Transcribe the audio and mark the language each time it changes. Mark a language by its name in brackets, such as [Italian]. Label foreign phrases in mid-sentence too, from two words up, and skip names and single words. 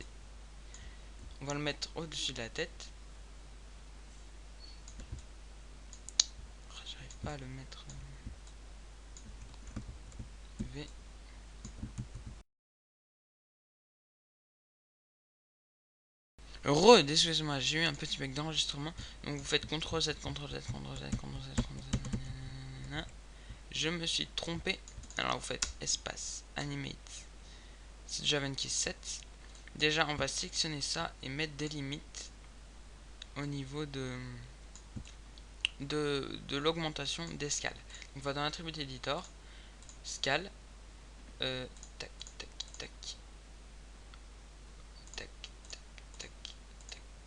[French] On va le mettre au-dessus de la tête. Oh, j'arrive pas à le mettre. V. Excusez-moi, j'ai eu un petit bug d'enregistrement. Donc vous faites CTRL Z, CTRL Z, CTRL Z, CTRL Z, CTRL Z. Je me suis trompé. Alors vous faites espace, animate. C'est Java qui 7. Déjà on va sélectionner ça et mettre des limites au niveau de l'augmentation d'escale. On va dans l'attribut editor, scale, tac, tac, tac, tac, tac, tac, tac.